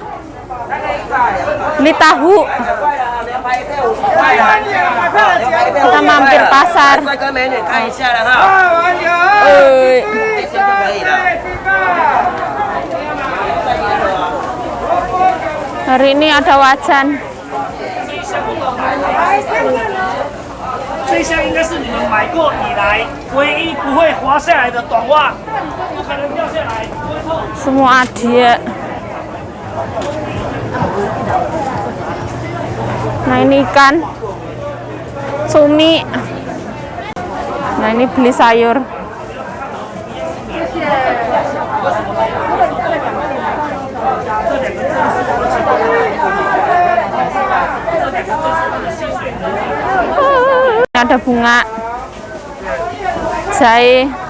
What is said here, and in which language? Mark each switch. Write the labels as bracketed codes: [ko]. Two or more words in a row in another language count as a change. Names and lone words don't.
[id] Beli tahu. Kita mampir pasar. Hari ini ada wajan. [zh] 这箱应该是你们买过以来唯一不会滑下来的短袜，不可能掉下来，不会痛。 [id] Semua ada. Nah ini ikan, cumi. Nah ini beli sayur. Ada bunga, jahe.